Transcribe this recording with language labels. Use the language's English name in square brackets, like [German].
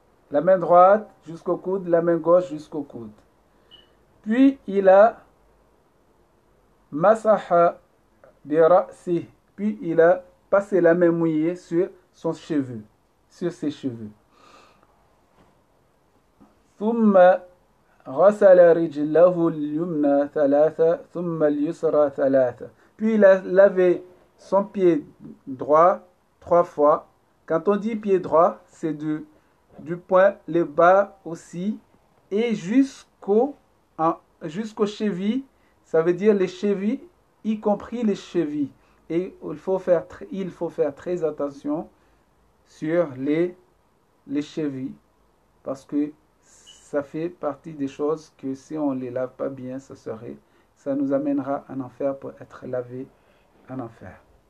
[French] La main droite jusqu'au coude, la main gauche jusqu'au coude. Puis il a [Arabic] masaha bi ra'si. [French] Puis il a passé la main mouillée sur son cheveu, sur ses cheveux. [Arabic] ثم غسل رجله اليمنى 3 ثم اليسرى 3. [French] Puis il a lavé son pied droit 3 fois. Quand on dit pied droit, c'est du point le bas aussi et jusqu'aux chevilles. Ça veut dire les chevilles, y compris les chevilles. Et il faut faire très attention sur les chevilles parce que ça fait partie des choses que si on ne les lave pas bien, ça nous amènera en enfer pour être lavé en enfer.